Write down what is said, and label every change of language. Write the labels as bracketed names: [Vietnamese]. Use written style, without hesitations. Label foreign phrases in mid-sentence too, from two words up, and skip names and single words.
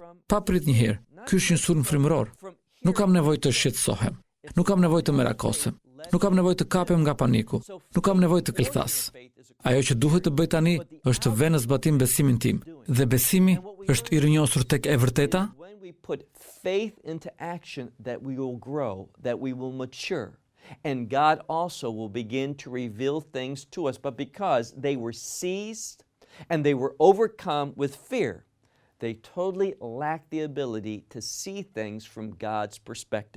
[Albanian] Pa prit një herë. Ky është një sulm frymëror. Nuk kam nevojë të shqetësohem. Nuk kam nevojë të merakosem. Nuk kam nevojë të kapem nga paniku. Nuk kam nevojë të këllthas. Ajo që duhet të bëj tani është të vë në zbatim besimin tim. Dhe besimi është i rrënjosur tek e vërteta. [English] Put faith into action that we will grow, that we will mature. And God also will begin to reveal things to us. But because they were seized and they were overcome with fear, they totally lacked the ability to see things from God's perspective.